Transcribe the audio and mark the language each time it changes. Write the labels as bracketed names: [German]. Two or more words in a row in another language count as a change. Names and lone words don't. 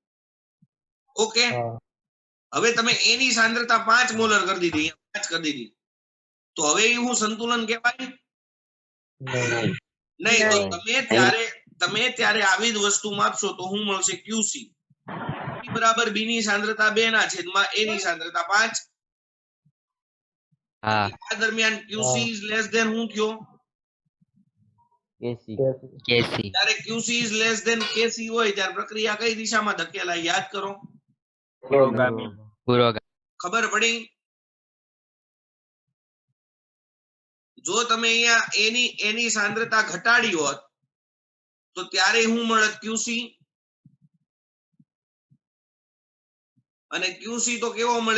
[Gujarati] ઓકે, હવે તમે A ની સાંદ્રતા 5 મોલર કરી દીધી તો હવે એવું સંતુલન કહેવાય? નહીં. તો તમે ત્યારે આવી જ વસ્તુ માપશો તો શું મળશે? QC બરાબર B ની સાંદ્રતા 2 ના છેદમાં A ની સાંદ્રતા 5. આ દરમિયાન [English] QC is less than [Gujarati] શું થયો? ત્યારે [English] QC is less than KC [Gujarati] હોય ત્યારે પ્રક્રિયા કઈ દિશામાં ધકેલાય? યાદ કરો. ખબર પડી? જો તમે અહીંયા A ની સાંદ્રતા ઘટાડી હોત તો ત્યારે શું મળત? QC. અને QC તો કેવો મળે?